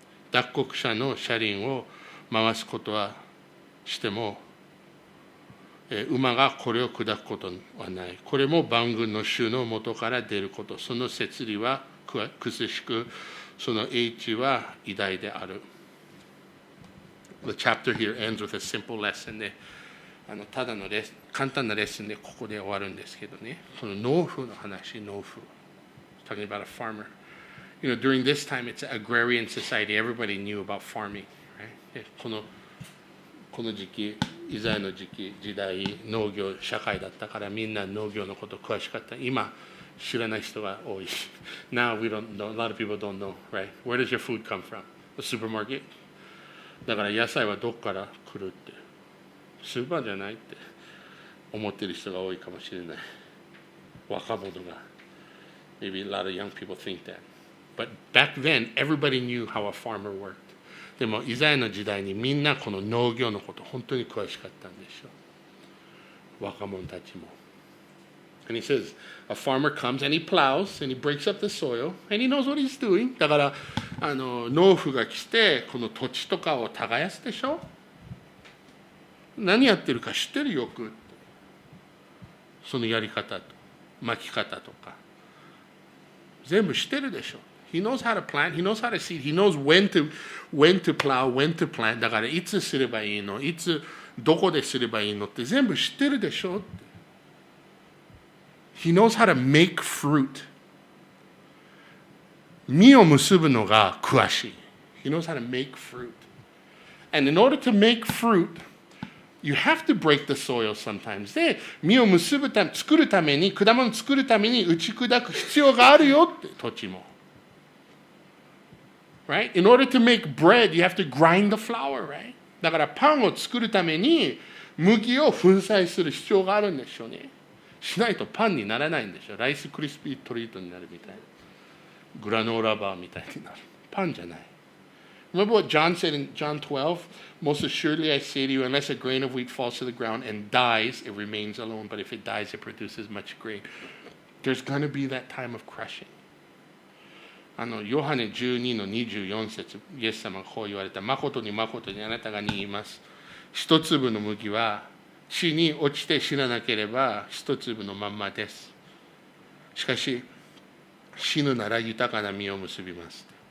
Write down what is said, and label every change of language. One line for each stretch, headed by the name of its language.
Japanese: 脱穀車の車輪を回すことはしても、馬がこれを砕くことはない。これも万軍の主の元から出ること。その摂理は苦しく、その英知は偉大である。
English: The chapter here ends with a simple lesson
Japanese: で、ただの簡単なレッスンでここで終わるんですけどね。この農夫の話、農夫。
English: Talking about a farmer. During this time, it's an agrarian society. Everybody knew about farming, right?
Japanese: この時期、イザヤの時代、農業社会だったからみんな農業のこと詳しかった。今、知らない人が多い。
English: Now we don't know, a lot of people don't know, right? Where does your food come from? The supermarket?
Japanese: だから野菜はどこから来るって、スーパーじゃないって思ってる人が多いかもしれない。若者が。
English: Maybe a lot of young people think that. But back then, everybody knew how a farmer worked.
Japanese: でも、イザヤの時代にみんなこの農業のこと本当に詳しかったんでしょう。若者たちも。
English: And he says, a farmer comes and he plows and he breaks up the soil and he knows what he's doing.
Japanese: だから農夫が来てこの土地とかを耕すでしょ。何やってるか知ってるよく。そのやり方と巻き方とか全部知ってるでしょ。
English: He knows how to plant, he knows how to seed, he knows when to plow, when to plant.
Japanese: だからいつすればいいの、いつどこですればいいのって全部知ってるでしょ。
English: He knows how to make fruit.
Japanese: 実を結ぶのが詳しい。
English: He knows how to make fruit. And in order to make fruit, you have to break the soil sometimes.
Japanese: で、実を作るために、果物を作るために打ち砕く必要があるよって、土地も。
English: Right? In order to make bread, you have to grind the flour, right?
Japanese: だからパンを作るために麦を粉砕する必要があるんでしょうね。しないとパンにならないんでしょ。ライスクリスピートリートになるみたいな。グラノーラバーみたいになる。パンじゃない。
English: Remember what John said in John 12? Most assuredly I say to you, unless a grain of wheat falls to the ground and dies, it remains alone. But if it dies, it produces much grain. There's going to be that time of crushing.
Japanese: ヨハネ12の24節、イエス様がこう言われた。誠に誠にあなたが言います。一粒の麦は地に落ちて死ななければ一粒のまんまです。しかし死ぬなら豊かな実を結びます。